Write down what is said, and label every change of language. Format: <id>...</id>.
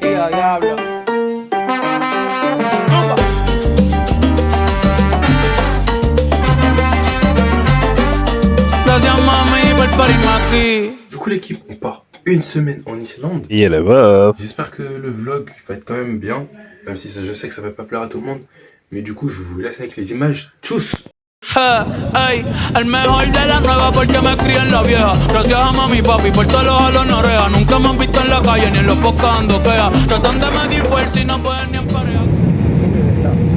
<es>Diablo. Gracias mami por parirme aquí.</es> <fr>Du coup l'équipe, on part une semaine en Islande. Et là-bas. J'espère que le vlog va être quand même bien, même si je sais que ça va pas plaire à tout le monde. Mais du coup je vous laisse avec les images.</fr> <de>Tchuss!</de> <es>Ey, el mejor de la nueva porque me crié en la vieja. Gracias a mami y papi por todos los jalones orejas. Nunca me han visto en la calle ni en los podcasts ando queja. Tratan de medir fuerza y no pueden ni en pareja.</es>